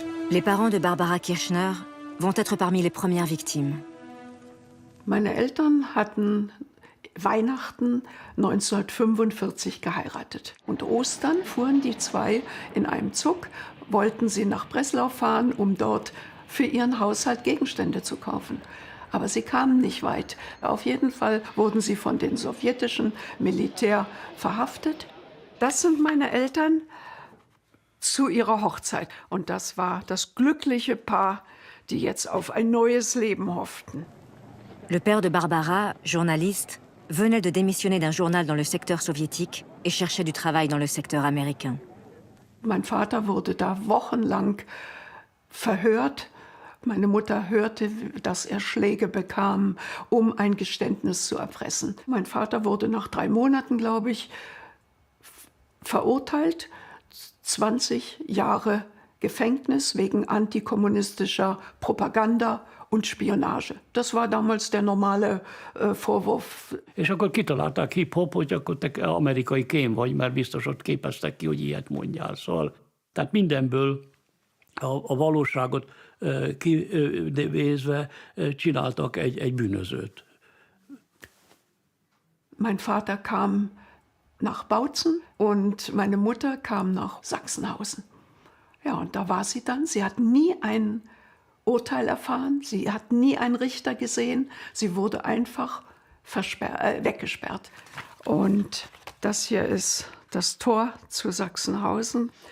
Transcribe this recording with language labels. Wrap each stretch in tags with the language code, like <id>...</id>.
<fr>Les parents de Barbara Kirschner vont être parmi les premières victimes.</fr> <de>Meine Eltern hatten Weihnachten 1945 geheiratet. Und Ostern fuhren die zwei in einem Zug, wollten sie nach Breslau fahren, um dort für ihren Haushalt Gegenstände zu kaufen. Aber sie kamen nicht weit. Auf jeden Fall wurden sie von dem sowjetischen Militär verhaftet. Das sind meine Eltern zu ihrer Hochzeit. Und das war das glückliche Paar, die jetzt auf ein neues Leben hofften.</de> <fr>Le père de Barbara, journaliste, venait de démissionner d'un journal dans le secteur soviétique et cherchait du travail dans le secteur américain.</fr> <de>Mein Vater wurde da wochenlang verhört. Meine Mutter hörte, dass er Schläge bekam, um ein Geständnis zu erpressen. Mein Vater wurde nach 3 Monaten, glaube ich, verurteilt. 20 Jahre Gefängnis wegen antikommunistischer Propaganda und Spionage. Das war damals der normale Vorwurf.</de> <hu>És akkor kitalálták hip-hop, hogy akkor te amerikai kém vagy, mert biztos ott képeztek ki, hogy ilyet mondjál. Szóval, tehát mindenből a valóságot kivézve csináltak egy bűnözőt.</hu> <de>Mein Vater kam nach Bautzen und meine Mutter kam nach Sachsenhausen. Ja, und da war sie dann. Sie hat nie ein Urteil erfahren, sie hat nie einen Richter gesehen. Sie wurde einfach weggesperrt. Und das hier ist das Tor zu Sachsenhausen.</de>